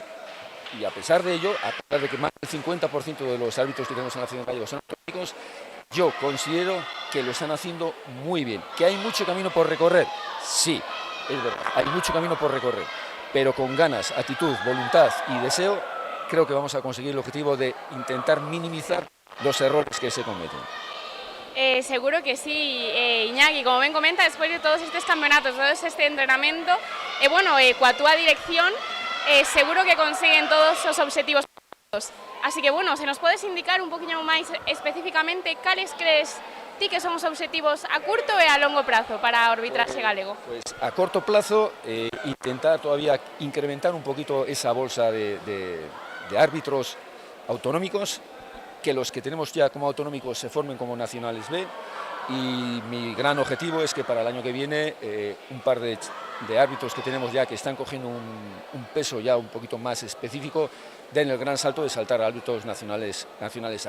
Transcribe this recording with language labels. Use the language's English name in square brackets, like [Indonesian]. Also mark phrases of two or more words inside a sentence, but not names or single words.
[Spanish] Y a pesar de ello, a pesar de que más del 50% de los árbitros que tenemos en la Federación Gallega son autonómicos, yo considero que lo están haciendo muy bien. ¿Que hay mucho camino por recorrer? Sí, es verdad, hay mucho camino por recorrer, pero con ganas, actitud, voluntad y deseo, creo que vamos a conseguir el objetivo de intentar minimizar los errores que se cometen. [Galician] Seguro que sí, Iñaki, como ben comenta, despois de todos estes campeonatos, todo este entrenamento, bueno, coa túa dirección, seguro que conseguen todos os obxectivos. Así que, bueno, se nos podes indicar un poquinho máis especificamente cales crees ti que son os obxectivos a curto e a longo prazo para o arbitraxe galego? [Spanish] Pues a corto plazo, intentar todavía incrementar un poquito esa bolsa de árbitros autonómicos, que los que tenemos ya como autonómicos se formen como nacionales B, y mi gran objetivo es que para el año que viene un par de árbitros que tenemos ya que están cogiendo un peso ya un poquito más específico den el gran salto de saltar a árbitros nacionales A.